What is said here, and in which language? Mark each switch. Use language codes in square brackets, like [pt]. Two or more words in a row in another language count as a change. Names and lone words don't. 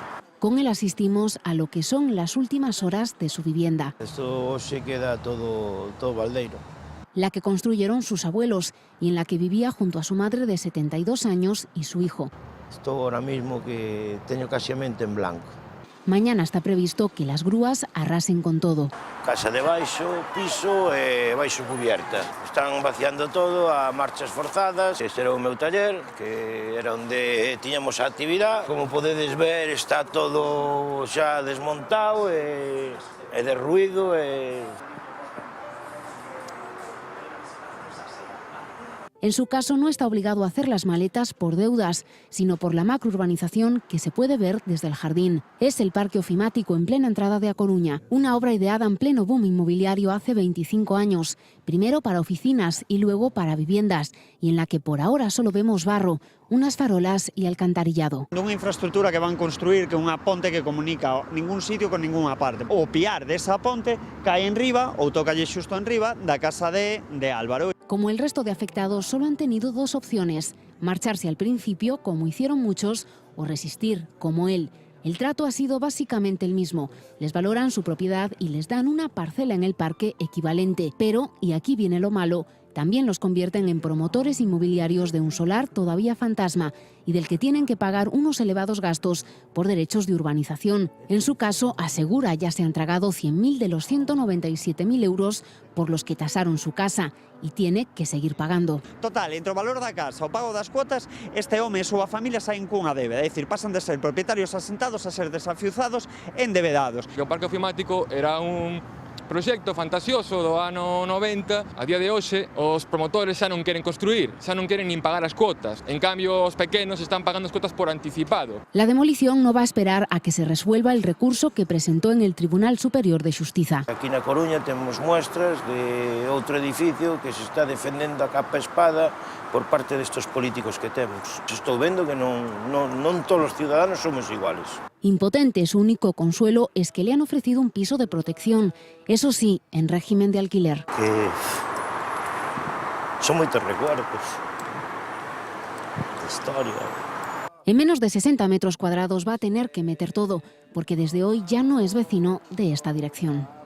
[es] Con él asistimos a lo que son las últimas horas de su vivienda. [gl] Esto se queda todo baldeiro. [es] La que construyeron sus abuelos y en la que vivía junto a su madre de 72 años y su hijo. [gl] Estou [es] ahora mismo [gl] que teño casi a mente en blanco. [es] Mañana está previsto que las grúas arrasen con todo. [gl] Casa de baixo, piso e baixo cubierta. [es] Están vaciando todo a marchas forzadas. [gl] Este era o meu taller, que era onde tiñamos a actividade. Como podedes ver, está todo xa desmontado e derruído. [es] En su caso no está obligado a hacer las maletas por deudas, sino por la macrourbanización que se puede ver desde el jardín. Es el Parque Ofimático en plena entrada de A Coruña, una obra ideada en pleno boom inmobiliario hace 25 años, primero para oficinas y luego para viviendas, y en la que por ahora solo vemos barro, unas farolas y alcantarillado. [gl] Unha infraestructura que van construir que é unha ponte que comunica ningún sitio con ningunha parte. O piar desa ponte cae en riba ou tocalle xusto en riba da casa de Álvaro. [es] Como el resto de afectados, solo han tenido 2 opciones: marcharse al principio, como hicieron muchos, o resistir, como él. El trato ha sido básicamente el mismo. Les valoran su propiedad y les dan una parcela en el parque equivalente. Pero, y aquí viene lo malo, también los convierten en promotores inmobiliarios de un solar todavía fantasma y del que tienen que pagar unos elevados gastos por derechos de urbanización. En su caso, asegura, ya se han tragado 100.000 de los 197.000 euros por los que tasaron su casa y tiene que seguir pagando. [gl] Total, entre o valor da casa o pago das cuotas, este home e a súa familia saen cunha débeda, é dicir, pasan de ser propietarios asentados a ser desafiuzados e endebedados. O Parque Ofimático era un proxecto fantasioso do ano 90, a día de hoxe os promotores xa non queren construir, xa non queren nin pagar as cuotas. En cambio, os pequenos están pagando as cuotas por anticipado. [es] La demolición no va a esperar a que se resuelva el recurso que presentó en el Tribunal Superior de Xustiza. [gl] Aquí na Coruña temos muestras de outro edificio que se está defendendo a capa e espada por parte destes políticos que temos. Estou vendo que non todos os ciudadanos somos iguales. [es] Impotente, su único consuelo es que le han ofrecido un piso de protección, eso sí, en régimen de alquiler. [gl] Que son moitos recuerdos de historia. [es] En menos de 60 metros cuadrados va a tener que meter todo, porque desde hoy ya no es vecino de esta dirección.